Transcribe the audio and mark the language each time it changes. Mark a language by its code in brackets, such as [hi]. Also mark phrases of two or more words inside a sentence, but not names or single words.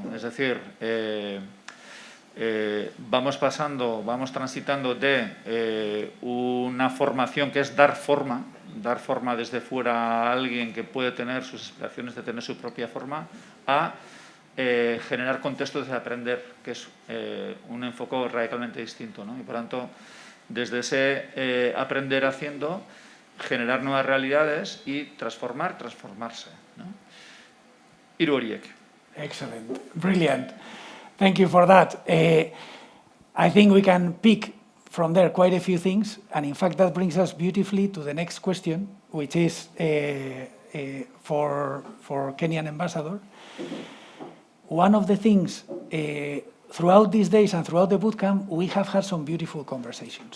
[es] Es decir, vamos transitando de una formación que es dar forma desde fuera a alguien que puede tener sus aspiraciones de tener su propia forma, a generar contextos de aprender, que es un enfoque radicalmente distinto, ¿no? Y por tanto, desde ese aprender haciendo, generar nuevas realidades y transformarse, ¿no? [eu] Hiru horiek. [en] Excellent, brilliant. Thank you for that. I think we can pick from there quite a few things, and in fact that brings us beautifully to the next question, which is for Kenyan ambassador. One of the things throughout these days and throughout the bootcamp, we have had some beautiful conversations.